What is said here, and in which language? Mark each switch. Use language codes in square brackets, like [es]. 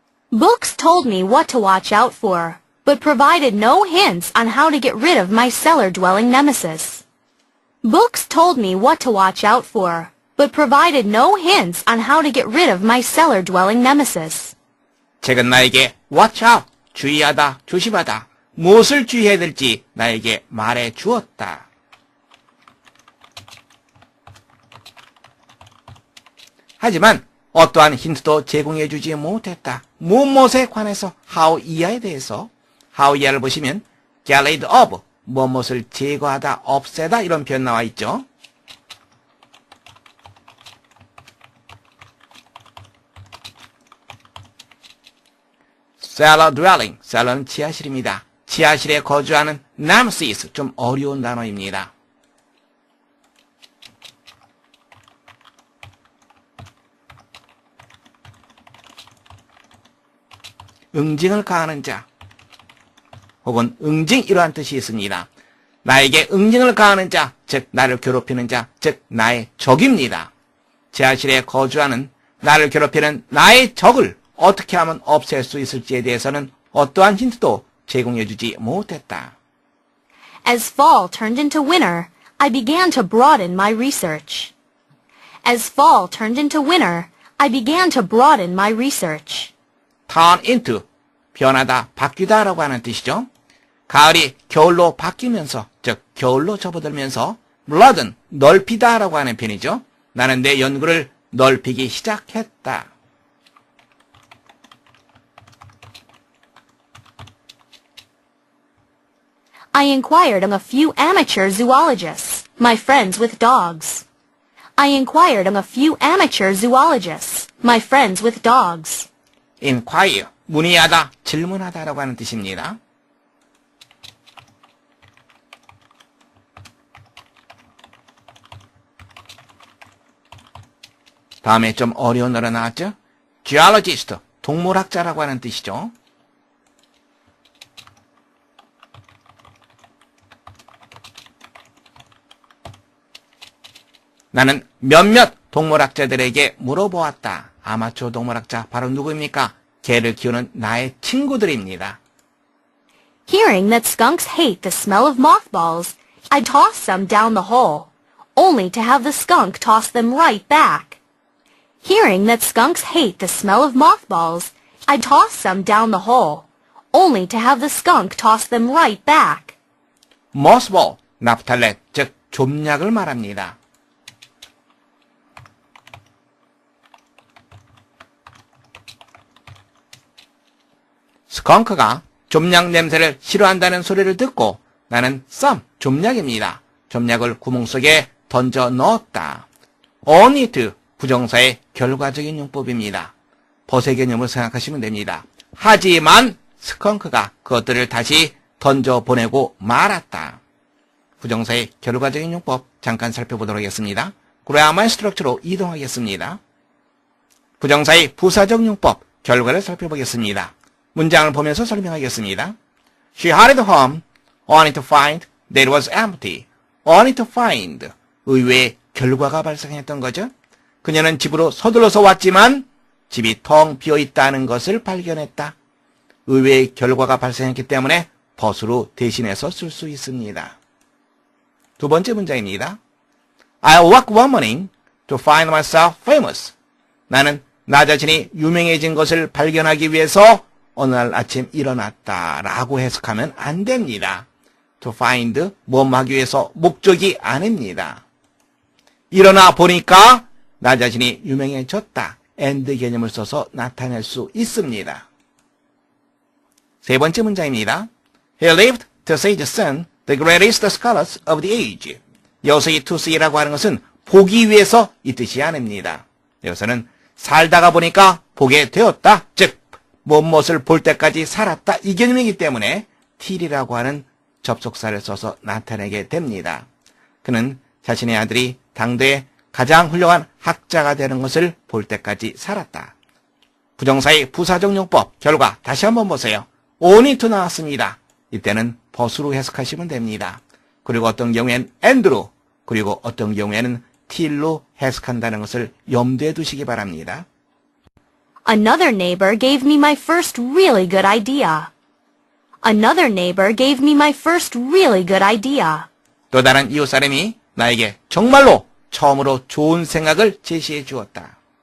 [en] Books told me what to watch out for, but provided no hints on how to get rid of my cellar-dwelling nemesis. Books told me what to watch out for, but provided no hints on how to get rid of my cellar-dwelling nemesis. [ko] 책은 나에게 watch out, 주의하다, 조심하다, 무엇을 주의해야 될지 나에게 말해 주었다. 하지만 어떠한 힌트도 제공해 주지 못했다. 무엇에 관해서 how 이하에 대해서 how 이하를 보시면 [en] get rid of [ko] 무엇을 제거하다, 없애다 이런 표현 나와 있죠. cellar dwelling, cellar는 지하실입니다. 지하실에 거주하는 nemesis, 좀 어려운 단어입니다. 응징을 가하는 자 혹은 응징 이러한 뜻이 있습니다. 나에게 응징을 가하는 자, 즉 나를 괴롭히는 자, 즉 나의 적입니다. 지하실에 거주하는 나를 괴롭히는 나의 적을 어떻게 하면 없앨 수 있을지에 대해서는 어떠한 힌트도 제공해주지 못했다. [en] As fall turned into winter, I began to broaden my research. As fall turned into winter, I began to broaden my research. turn into, [ko] 변하다, 바뀌다 라고 하는 뜻이죠. 가을이 겨울로 바뀌면서, 즉 겨울로 접어들면서 broaden, 넓히다 라고 하는 표현이죠. 나는 내 연구를 넓히기 시작했다. [en] I inquired of a few amateur zoologists, my friends with dogs. I inquired of a few amateur zoologists, my friends with dogs. [ko] inquire, 문의하다, 질문하다라고 하는 뜻입니다. 다음에 좀 어려운 단어 나왔죠? geologist, 동물학자라고 하는 뜻이죠. 나는 몇몇 동물학자들에게 물어보았다. 아마추어 동물학자 바로 누구입니까? 개를 키우는 나의 친구들입니다. [en] Hearing that skunks hate the smell of mothballs, I tossed some down the hole, only to have the skunk toss them right back. Hearing that skunks hate the smell of mothballs, I tossed some down the hole, only to have the skunk toss them right back. [ko] mothball, 나프탈렌, 즉 좀약을 말합니다. 스컹크가 좀약 냄새를 싫어한다는 소리를 듣고 나는 some, 좀약입니다. 좀약을 구멍 속에 던져 넣었다. only to, 부정사의 결과적인 용법입니다. 벗의 개념을 생각하시면 됩니다. 하지만 스컹크가 그것들을 다시 던져 보내고 말았다. 부정사의 결과적인 용법 잠깐 살펴보도록 하겠습니다. 그래야만 스트럭처로 이동하겠습니다. 부정사의 부사적 용법 결과를 살펴보겠습니다. 문장을 보면서 설명하겠습니다. [en] She hurried home, only to find that it was empty. only to find, [ko] 의외의 결과가 발생했던 거죠. 그녀는 집으로 서둘러서 왔지만 집이 텅 비어있다는 것을 발견했다. 의외의 결과가 발생했기 때문에 벗으로 대신해서 쓸 수 있습니다. 두 번째 문장입니다. [en] I woke one morning to find myself famous. [ko] 나는 나 자신이 유명해진 것을 발견하기 위해서 어느 날 아침 일어났다라고 해석하면 안 됩니다. To find, 뭐 하기 위해서 목적이 아닙니다. 일어나 보니까 나 자신이 유명해졌다. and 개념을 써서 나타낼 수 있습니다. 세 번째 문장입니다. [en] He lived to see the sun, the greatest scholars of the age. [ko] 여기서 이 to see라고 하는 것은 보기 위해서 이 뜻이 아닙니다. 여기서는 살다가 보니까 보게 되었다. 즉, 무엇을 볼 때까지 살았다. 이 개념이기 때문에 till이라고 하는 접속사를 써서 나타내게 됩니다. 그는 자신의 아들이 당대의 가장 훌륭한 학자가 되는 것을 볼 때까지 살았다. 부정사의 부사적 용법 결과 다시 한번 보세요. only to 나왔습니다. 이때는 but으로 해석하시면 됩니다. 그리고 어떤 경우에는 and로, 그리고 어떤 경우에는 till로 해석한다는 것을 염두에 두시기 바랍니다. [en] Another neighbor gave me my first really good idea. Another neighbor gave me my first really good idea. [ko] 또 다른 이웃 사람이 나에게 정말로 처음으로 좋은 생각을 제시해 주었다.